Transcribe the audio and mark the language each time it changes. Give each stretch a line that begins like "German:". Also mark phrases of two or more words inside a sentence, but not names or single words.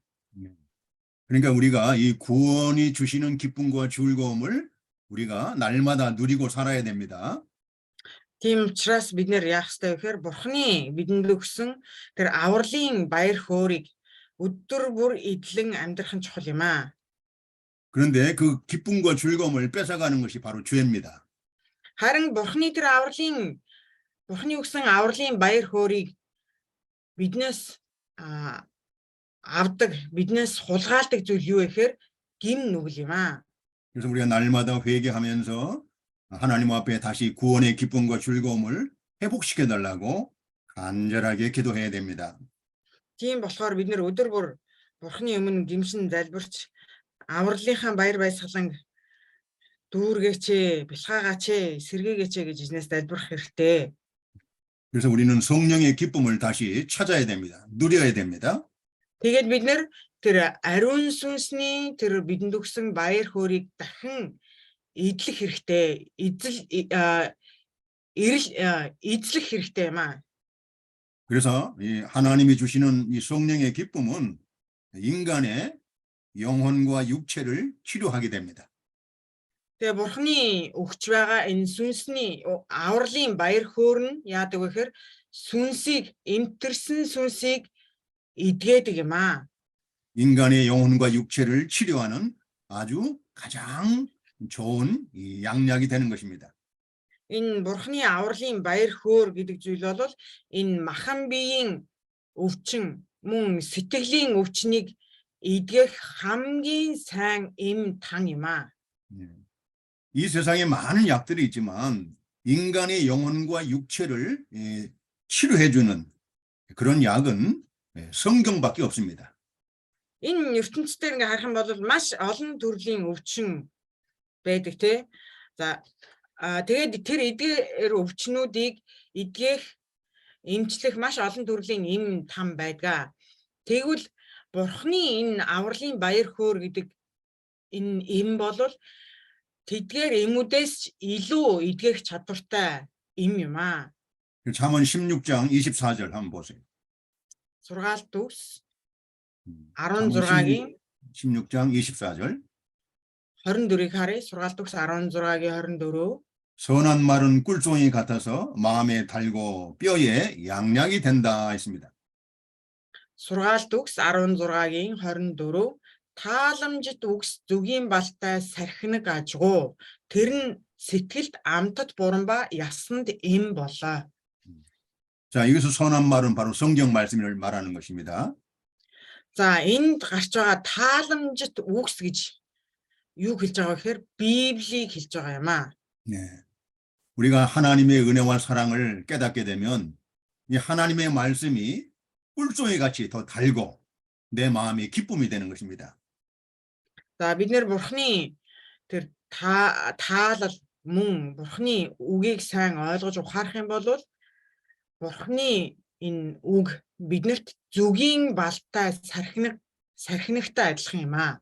Korean: 그러니까 우리가 이 구원이 주시는 기쁨과 즐거움을 우리가 날마다 누리고 살아야 됩니다.
Mongolian: Тийм учраас бид нэр яах ёстой вэ гэхээр Бурханы бидэнд өгсөн тэр авралын баяр хөөргийг өдөр бүр эдлэн амьдрах нь чухал юм аа.
Korean: 그런데 그 기쁨과 즐거움을 뺏어가는 것이 바로 죄입니다.
Mongolian: Харин Бурханы тэр Бурханы өгсөн авралын баяр хөөргийг биднээс авдаг, биднээс хулгайлдаг зүйл юу вэ гэхээр гим нүгэл юм аа.
Korean: 그래서 우리가 날마다 회개하면서 하나님 앞에 다시 구원의 기쁨과 즐거움을 회복시켜 달라고 간절하게 기도해야 됩니다.
Mongolian: Тийм болохоор бид нэр өдөр бүр Бурханы өмнө гимшин залбирч авралынхаа баяр баясгалан дүүргээч, бэлхаагаач, сэргээгээч гэж эзнээс залбирах хэрэгтэй.
Korean: 그래서 우리는 성령의 기쁨을 다시 찾아야 됩니다. 누려야 됩니다.
Mongolian: Тэгээд бид нэр тэр ариун сүнсний тэр бидэнд өгсөн баяр хөөргийг дахин эдлэх хэрэгтэй. Эзлэх хэрэгтэй юм аа.
Korean: 그래서 이 하나님이 주시는 이 성령의 기쁨은 인간의 영혼과 육체를 치료하게 됩니다.
Mongolian: Тэгээ Бурханы өгч байгаа энэ сүнсний авралын баяр хөөр нь яадаг вэ гэхээр сүнсийг эмтэрсэн сүнсийг эдгээдэг юм аа.
Korean: 인간의 영혼과 육체를 치료하는 아주 가장 좋은 이 양약이 되는 것입니다.
Mongolian: Энэ Бурханы авралын баяр хөөр гэдэг зүйл бол энэ махан биеийн өвчин мөн сэтгэлийн өвчнийг эдгэх хамгийн сайн эм тан юм аа.
Korean: 이 세상에 많은 약들이 있지만 인간의 영혼과 육체를 치료해주는 그런 약은 성경밖에 없습니다.
Mongolian: Энэ ертөнцийн ингээ харах юм бол маш олон төрлийн өвчин байдаг тий. За тэгээд тэр эдгээр өвчнүүдийг эдгэх, эмчлэх маш олон төрлийн эм там байдаг. Тэгвэл Бурхны энэ авралын баяр хөөр гэдэг энэ эм бол тэдгээр эмүүдээс илүү эдгэх чадвартай эм юм аа.
Korean: 잠언 16장 24절 한번 보세요.
Mongolian: Сургаалт төгс
Korean: 잠언
Mongolian: 16-гийн
Korean: 16장 24절.
Mongolian: 24-ийг харъя. Сургаалт төгс 16-гийн 24.
Korean: 선한 말은 꿀송이 같아서 마음에 달고 뼈에 양약이 된다 했습니다.
Mongolian: Сургаалт төгс 16-гийн 24. Тааламжит үгс зүгийн балтай сархинаг ажгуу. Тэр нь сэтгэлд амтд буран ба ясанд эм болоо.
Korean: 자, 여기서 선한 말은 바로 성경 말씀을 말하는 것입니다.
Mongolian: За энд гарч байгаа тааламжит үгс гэж юу хэлж байгаа гэхээр Библийг хэлж байгаа юм аа.
Korean: 네. 우리가 하나님의 은혜와 사랑을 깨닫게 되면 이 하나님의 말씀이 꿀송이 같이 더 달고 내 마음이 기쁨이 되는 것입니다.
Mongolian: За бид нэр Бурхны тэр таалал мөн Бурхны үгийг сайн ойлгож ухаарах юм бол Бурхны энэ үг биднэрт зүгийн балтай сархинагтай адилхан юм аа.